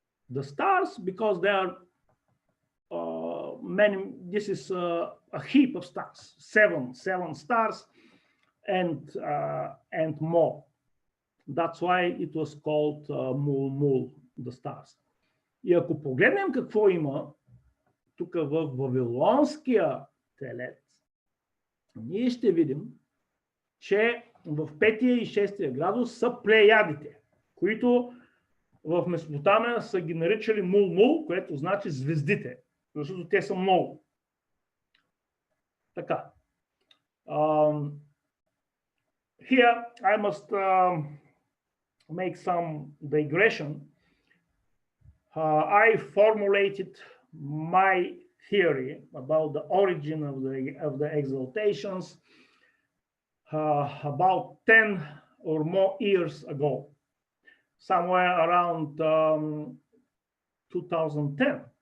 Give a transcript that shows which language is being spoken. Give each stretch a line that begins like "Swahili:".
English: The stars, because there are many. This is a heap of stars, seven stars, and more. That's why it was called Mul, the stars.
Bulgarian: И ако погледнем какво има тук в Вавилонския телец, ние ще видим, че в 5-я и 6-я градус са плеядите, които в Месопотамия са ги наричали Мул, което значи звездите, защото те са много. Така.
English: Here I must make some digression. I formulated my theory about the origin of the exaltations about 10 or more years ago, somewhere around 2010.